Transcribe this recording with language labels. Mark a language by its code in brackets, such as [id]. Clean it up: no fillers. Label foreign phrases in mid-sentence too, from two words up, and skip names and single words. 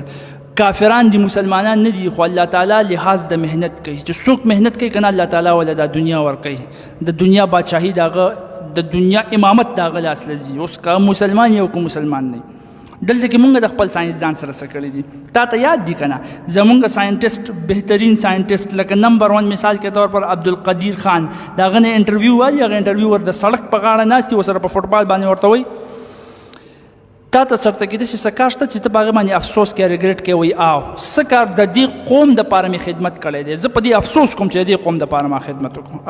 [ps] کافران دي، مسلمانان نه دي، خو الله تعالی لحاظ د مهنت کوي. چې څوک مهنت کوي که نه الله تعالی وله دا دنیا ورکوي، د دنیا بادشاهي د هغه، د دنیا امامت د هغه لاس له ځي. اوس که مسلمان یې او که مسلمان نه. دلته کې مونږ د خپل ساینسدان سره څه کړي دي تا ته یاد دي که نه؟ زمونږ ساینټسټ، بهترین ساینټسټ لکه نمبر 1 [ur] مثال کے طور پر [ps] عبدالقدیر خان، د هغه نه انټرویو وایي، هغه انټرویو ور د سړک په غاړه ناست دي، ورسره په فوټبال باندې ورته وایي تا ته چېرته کې داسې څه کار شته چې ته په هغه باندې افسوس کوې، ریګریټ کوې؟ وایي او څه کار د دې قوم دپاره مې خدمت کړی دی، زه په دې افسوس کوم چې د دې قوم دپاره ما خدمت وکړم.